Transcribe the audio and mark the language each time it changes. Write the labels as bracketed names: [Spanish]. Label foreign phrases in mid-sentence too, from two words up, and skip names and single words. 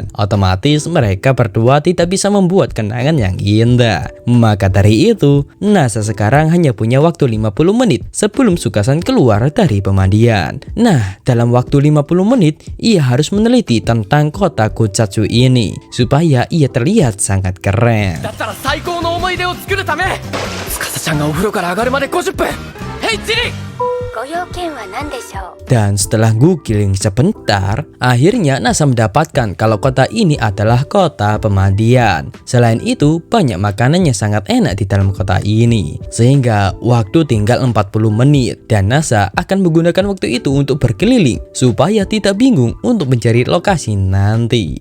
[Indonesian] Otomatis mereka berdua tidak bisa membuat kenangan yang indah. Maka dari itu, Nasa sekarang hanya punya waktu 50 menit sebelum Sukasan keluar dari pemandian. Nah, dalam waktu 50 menit, ia harus meneliti tentang kota Kusatsu ini supaya ia terlihat sangat keren. [Japanese] だったら最高の思い出を作るため司ちゃんがお風呂から上がるまで50分。ヘイチリご用件は何でしょう？ [Indonesian] Dan setelah googling sebentar, akhirnya Nasa mendapatkan kalau kota ini adalah kota pemandian. Selain itu, banyak makanan yang sangat enak di dalam kota ini. Sehingga waktu tinggal 40 menit dan Nasa akan menggunakan waktu itu untuk berkeliling supaya tidak bingung untuk mencari lokasi nanti.